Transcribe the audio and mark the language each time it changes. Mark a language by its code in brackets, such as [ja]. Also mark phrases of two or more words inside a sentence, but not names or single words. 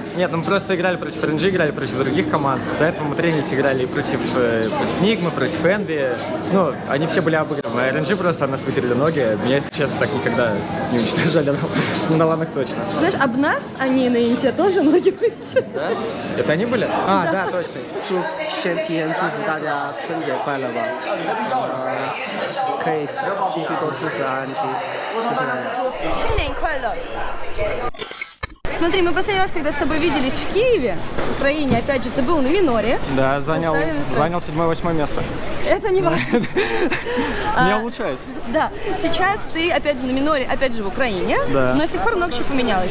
[ru] Нет, мы просто играли против RNG, играли против других команд. До этого мы тренились, играли против Нигмы, против Энви. Ну, они все были обыграны. А RNG просто от нас вытерли ноги. Меня, если честно, так никогда не уничтожали. Ну, на ланах точно. Знаешь, об нас они на Инте тоже ноги вытерли. Да? Это они были? А, да, точно. [zh] 先提前祝福大家春节快乐吧，可以继续多支持 RNG，谢谢大家。新年快乐! [ru] Смотри, мы последний раз, когда с тобой виделись в Киеве, в Украине, опять же, ты был на миноре. Да, занял 7-8 место. Это не важно. Не улучшаюсь. Да, сейчас ты, опять же, на миноре, опять же, в Украине, да. Но с тех пор много чего поменялось.